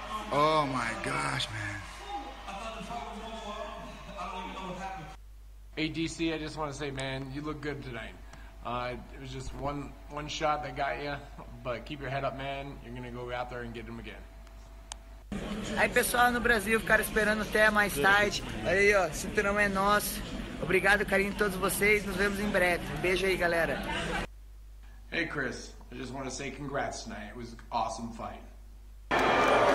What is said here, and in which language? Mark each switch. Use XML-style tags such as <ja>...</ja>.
<en>Oh my gosh, man. Hey, DC, I just want to say, man, you look good tonight. It was just one shot that got you, but keep your head up, man. You're going to go out there and get him again.</en> <pt>Aí, pessoal, no Brasil, ficaram esperando até mais tarde. Olha aí, ó, cinturão é nosso. Obrigado, carinho de todos vocês. Nos vemos em breve. Um beijo aí, galera.</pt> <en>Hey, Chris, I just want to say congrats tonight. It was an awesome fight.</en>